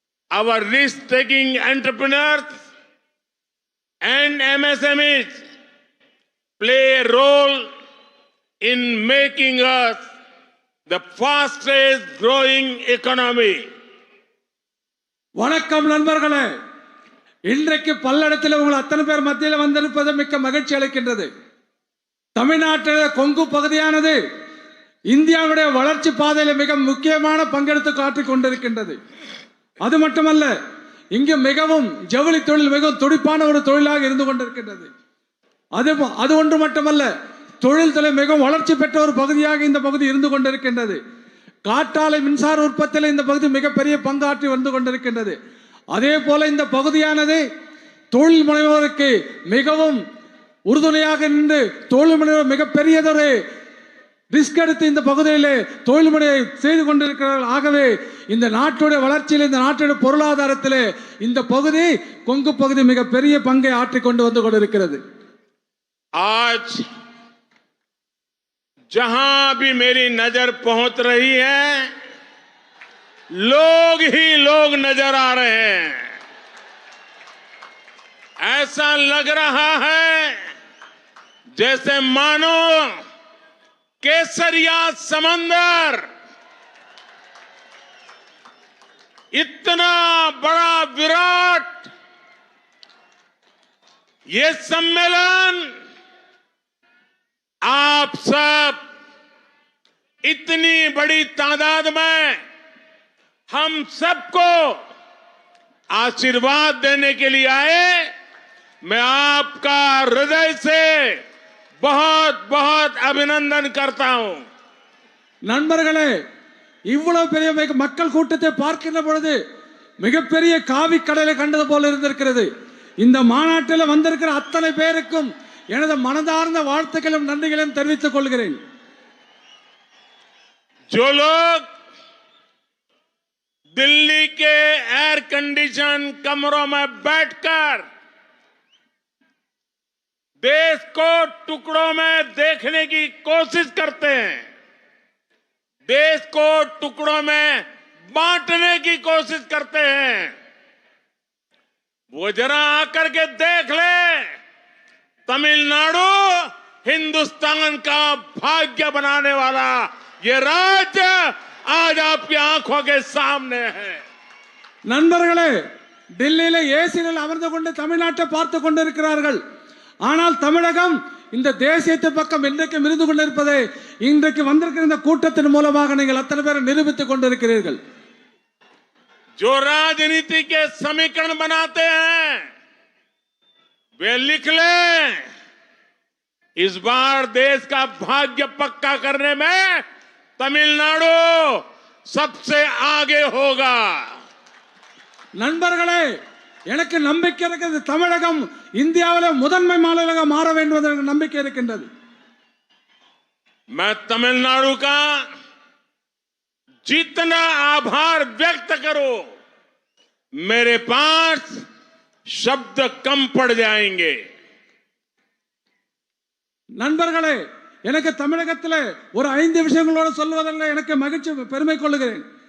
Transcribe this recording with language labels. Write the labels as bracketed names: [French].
[English] Our risk-taking entrepreneurs and MSMEs play a role in making us the fastest growing economy. [Tamil] வணக்கம் நண்பர்களே, இன்றைக்கு பல்லடத்தில் உங்கள் அத்தனை பேர் மத்தியில் வந்திருப்பது மிக்க மகிழ்ச்சி அளிக்கின்றது. தமிழ்நாட்டில் கொங்கு பகுதியானது இந்தியாவுடைய வளர்ச்சி பாதையில் மிக முக்கியமான பங்கெடுத்து காட்டிக் கொண்டிருக்கின்றது. அது மட்டுமல்ல, இங்கு மிகவும் ஜவுளி தொழில் மிகவும் துடிப்பான ஒரு தொழிலாக இருந்து கொண்டிருக்கின்றது. அது ஒன்று மட்டுமல்ல, தொழில் துறை மிகவும் வளர்ச்சி பெற்ற ஒரு பகுதியாக இந்த பகுதி இருந்து கொண்டிருக்கின்றது. காற்றாலை மின்சார உற்பத்தியில் இந்த பகுதி மிகப்பெரிய பங்காற்றி வந்து கொண்டிருக்கின்றது. அதே போல இந்த பகுதியானது தொழில் முனைவோருக்கு மிகவும் உறுதுணையாக நின்று தொழில் முனைவோர் மிகப்பெரியதொரு ரிஸ்க் எடுத்து இந்த பகுதியிலே தொழில் முனையை செய்து கொண்டிருக்கிறார்கள். ஆகவே இந்த நாட்டுடைய வளர்ச்சியில், இந்த நாட்டுடைய பொருளாதாரத்திலே இந்த பகுதி கொங்கு பகுதி மிகப்பெரிய பங்கை ஆற்றிக் கொண்டு வந்து கொண்டிருக்கிறது. [Hindi] आज जहां भी मेरी नजर पहुंच रही है, लोग ही लोग नजर आ रहे हैं. ऐसा लग रहा है जैसे मानो केसरिया समंदर इतना बड़ा विराट ये सम्मेलन आप सब इतनी बड़ी तादाद में हम सबको आशीर्वाद देने के लिए आए. मैं आपका हृदय से बहुत बहुत अभिनंदन करता हूं. [Tamil] நண்பர்களே, இவ்வளவு பெரிய மக்கள் கூட்டத்தை பார்க்கின்ற பொழுது மிகப்பெரிய காவி கடலை கண்டது போல இருந்திருக்கிறது. இந்த மாநாட்டில் வந்திருக்கிற அத்தனை பேருக்கும் எனது மனதார்ந்த வாழ்த்துக்களும் நன்றிகளையும் தெரிவித்துக் கொள்கிறேன். [Hindi] जो लोग दिल्ली के एयर कंडीशन कमरों में बैठकर देश को टुकड़ों में देखने की कोशिश करते हैं, देश को टुकड़ों में बांटने की कोशिश करते हैं, वो जरा आकर के देख ले, तमिलनाडु हिंदुस्तान का भाग्य बनाने वाला ये राज्य आज आपकी आंखों के सामने है. [Tamil] நண்பர்களே, டெல்லியில ஏசியில் அமர்ந்து கொண்டு தமிழ்நாட்டை பார்த்து கொண்டிருக்கிறார்கள். ஆனால் தமிழகம் இந்த தேசியத்தை பக்கம் இன்றைக்கு இருந்து கொண்டிருப்பதை இன்றைக்கு வந்திருக்கிற இந்த கூட்டத்தின் மூலமாக நீங்கள் அத்தனை பேரை நிரூபித்துக் கொண்டிருக்கிறீர்கள். [Hindi] जो राजनीति के समीकरण बनाते हैं वे लिख लें, इस बार देश का भाग्य पक्का करने में तमिलनाडु सबसे आगे होगा. [Tamil] நண்பர்களே, எனக்கு நம்பிக்கை இருக்கிறது, தமிழகம் இந்தியாவில் முதன்மை மாநிலமாக மாற வேண்டும் என்ற நம்பிக்கை இருக்கின்றது. [Hindi] मैं तमिलनाडु का जितना आभार व्यक्त करूं, मेरे पास शब्द कम पड़ जाएंगे. [Tamil] நண்பர்களே, எனக்கு தமிழகத்தில் ஒரு 5 விஷயங்களோடு சொல்வதில் எனக்கு மகிழ்ச்சி பெருமை கொள்கிறேன்.